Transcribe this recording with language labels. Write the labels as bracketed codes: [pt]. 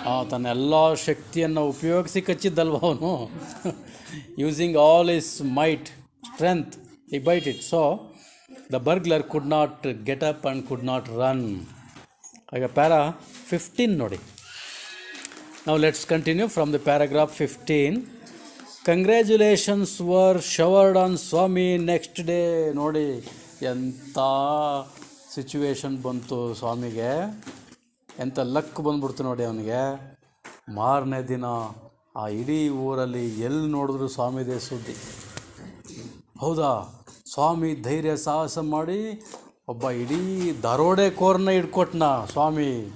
[kn] ತನ್ನೆಲ್ಲ ಶಕ್ತಿಯನ್ನು ಉಪಯೋಗಿಸಿ ಕಚ್ಚಿದ್ದಲ್ವ ಅವನು. [en] Using all his might strength he bite it. So the burglar could not get up and could not run. [kn] ಈಗ para 15 ನೋಡಿ. [en] Now let's continue from the paragraph 15. Congratulations were showered on Swami next day. [kn] ನೋಡಿ ಎಂಥ situation ಬಂತು ಸ್ವಾಮಿಗೆ, ಎಂಥ luck ಬಂದ್ಬಿಡ್ತು ನೋಡಿ ಅವನಿಗೆ. ಮಾರನೇ ದಿನ ಆ ಇಡೀ ಊರಲ್ಲಿ ಎಲ್ಲಿ ನೋಡಿದ್ರು ಸ್ವಾಮಿದೇ ಸುದ್ದಿ. ಹೌದಾ, ಸ್ವಾಮಿ ಧೈರ್ಯ ಸಾಹಸ ಮಾಡಿ ಒಬ್ಬ ಇಡೀ ದರೋಡೆಕೋರನ್ನ ಹಿಡ್ಕೊಟ್ನ ಸ್ವಾಮಿ.